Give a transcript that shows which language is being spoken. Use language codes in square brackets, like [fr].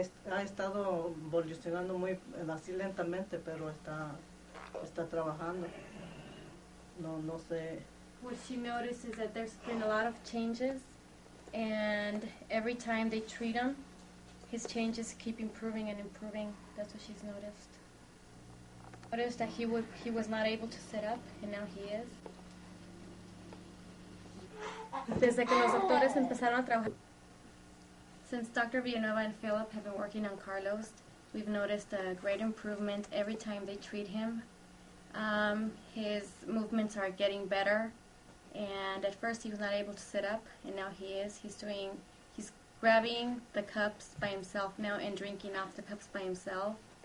[es] Ha estado evolucionando muy así lentamente, pero está trabajando. No sé. [en] What she noticed is that there's been a lot of changes, and every time they treat him, his changes keep improving and improving. That's what she's noticed. Noticed that he was not able to sit up, and now he is. [es] Desde que los doctores empezaron a trabajar. [en] Since Dr. Villanueva and Philip have been working on Carlos, we've noticed a great improvement every time they treat him. His movements are getting better, and at first he was not able to sit up, and now he is. He's grabbing the cups by himself now and drinking off the cups by himself.